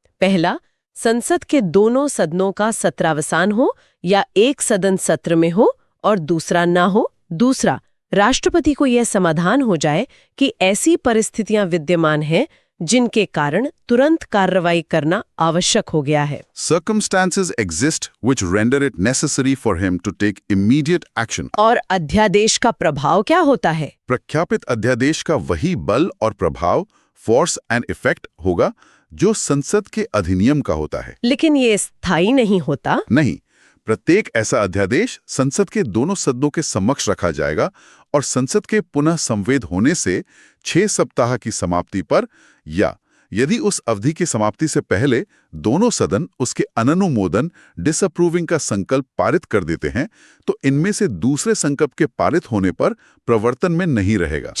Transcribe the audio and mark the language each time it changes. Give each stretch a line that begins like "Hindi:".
Hindi: पहला, संसद के दोनों सदनों का सत्रावसान हो या एक सदन सत्र में हो और दूसरा ना हो। दूसरा, राष्ट्रपति को यह समाधान हो जाए कि ऐसी परिस्थितियां विद्यमान हैं जिनके कारण तुरंत कार्रवाई करना आवश्यक हो गया है।
English: Circumstances exist which render it necessary for him to take immediate action.
Hindi: और अध्यादेश का प्रभाव क्या होता है? प्रख्यापित अध्यादेश का वही बल और प्रभाव, फोर्स एंड इफेक्ट होगा जो संसद के अधिनियम का होता है। लेकिन ये स्थायी नहीं होता। नहीं, प्रत्येक ऐसा अध्यादेश संसद के दोनों सदनों के समक्ष रखा जाएगा और संसद के पुनः संवेद होने से 6 सप्ताह की समाप्ति पर या यदि उस अवधि की समाप्ति से पहले दोनों सदन उसके अनुमोदन डिसअप्रूविंग का संकल्प पारित कर देते हैं तो इनमें से दूसरे संकल्प के पारित होने पर प्रवर्तन में नहीं रहेगा।